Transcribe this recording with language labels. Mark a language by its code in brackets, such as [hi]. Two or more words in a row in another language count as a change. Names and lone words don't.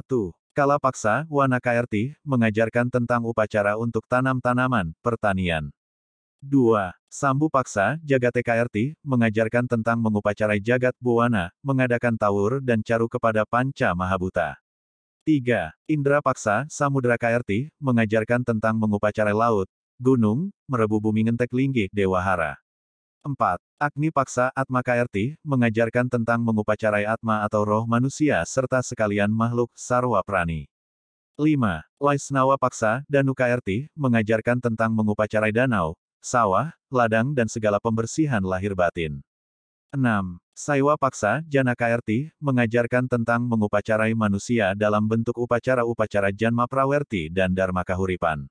[id] Kala Paksa, Wana KRT, mengajarkan tentang upacara untuk tanam-tanaman, pertanian. 2. Sambu Paksa, Jagate KRT, mengajarkan tentang mengupacarai Jagat Buwana, mengadakan tawur dan caru kepada Panca Mahabhuta. 3. Indra Paksa, Samudra KRT, mengajarkan tentang mengupacarai laut, gunung, [ban] merebu bumi ngentek linggih Dewahara. [id] 4. Agni Paksa, Atma KRT, mengajarkan tentang mengupacarai Atma atau roh manusia serta sekalian makhluk [ban] sarwa prani. [id] 5. Waisnawa Paksa, Danu KRT, mengajarkan tentang mengupacarai danau, sawah, ladang dan segala pembersihan lahir batin. 6. Saiwa Paksa, Jana KRT, mengajarkan tentang mengupacarai manusia dalam bentuk upacara-upacara Janma Prawerti dan Dharma Kahuripan.